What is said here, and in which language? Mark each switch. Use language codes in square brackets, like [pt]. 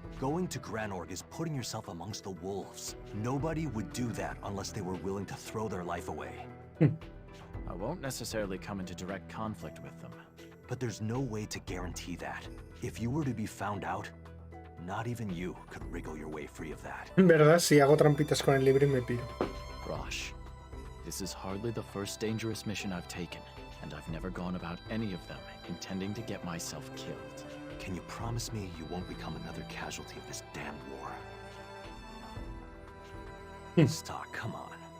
[en] Going to Granorg is putting yourself amongst the wolves. Nobody would do that unless they were willing to throw their life away. I won't necessarily come into direct conflict with them. But there's no way to guarantee that. If you were to be found out, not even you could wriggle your way free of that. [es] En verdad, si hago trampitas con el libro y me piro. [en] Rosh, this is hardly the first dangerous mission I've taken, and I've never gone about any of them intending to get myself killed. Can you promise me you won't become another casualty of this damned war? Stock, come on.